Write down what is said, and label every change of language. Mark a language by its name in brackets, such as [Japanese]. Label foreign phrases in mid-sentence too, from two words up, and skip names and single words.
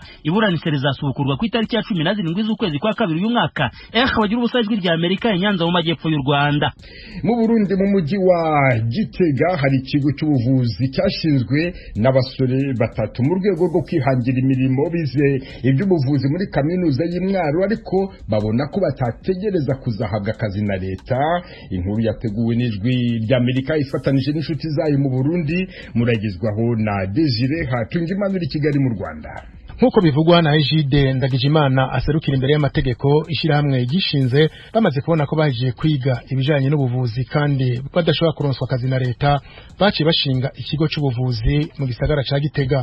[Kinyarwanda] Iburanisha rizasubukurwa ku itariki ya 17 z'ukwezi kwa kabiri uyu mwaka. Bagira ubusajwi rya Amerika ya Nyanza mu Majyepfo y'u Rwanda. Mu Burundi mu mujyi wa Gitega hari ikigo cy'ubuvuzi cyashinzwe n'abasore batatu mu rwego rwo kwihangira imirimo bize iby'ubuvuzi muri kaminuza y'Imwaro ariko babona ko batategereza kuzahabwa akazi na leta. Inkuru yateguwe n'ijwi rya Amerika ifatanije n'inshuti zayo mu Burundi muragizwaho na Desire Hatungimana uri Kigali mu Rwanda. [Rundi] Nkuko bivugwa na Egide Ndagijimana aserukira imbere y'amategeko ishyirahamwe gishinze bamaze kubona ko bagiye kwiga ibijanye n'ubuvuzi kandi badashobora kuronswa akazi na leta baciye bashinga ikigo cy'ubuvuzi mu gisagara ca Gitega.